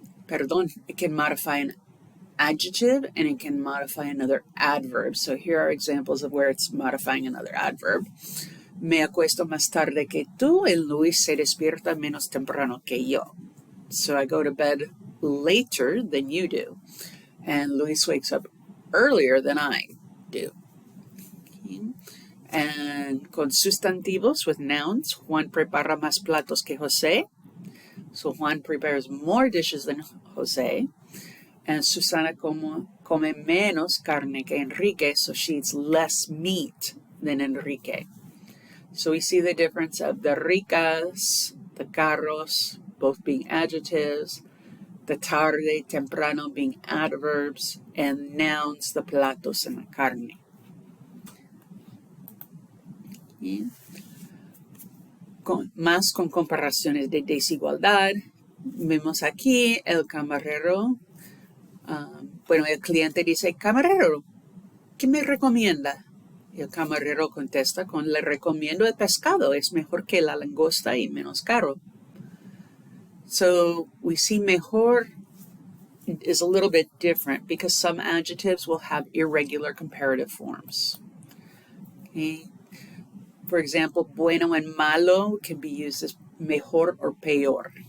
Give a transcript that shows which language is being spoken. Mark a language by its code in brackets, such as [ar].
[en] It can modify an adjective and it can modify another adverb. So here are examples of where it's modifying another adverb. [es] Me acuesto más tarde que tú, el Luis se despierta menos temprano que yo. [en] So I go to bed later than you do. And Luis wakes up earlier than I do. Okay. [es] And con sustantivos, [en] with nouns, [es] Juan prepara más platos que José. [en] So Juan prepares more dishes than Jose, and [es] Susana come menos carne que Enrique, [en] so she eats less meat than Enrique. So we see the difference of the ricas, the carros, both being adjectives, the tarde, temprano being adverbs, and nouns, the platos and la carne. [es] Más con comparaciones de desigualdad. Vemos aquí el camarero. Bueno, el cliente dice, camarero, ¿qué me recomienda? Y el camarero contesta con, le recomiendo el pescado, es mejor que la langosta y menos caro. [en] So we see mejor is a little bit different because some adjectives will have irregular comparative forms. Okay. For example, bueno and malo can be used as mejor or peor.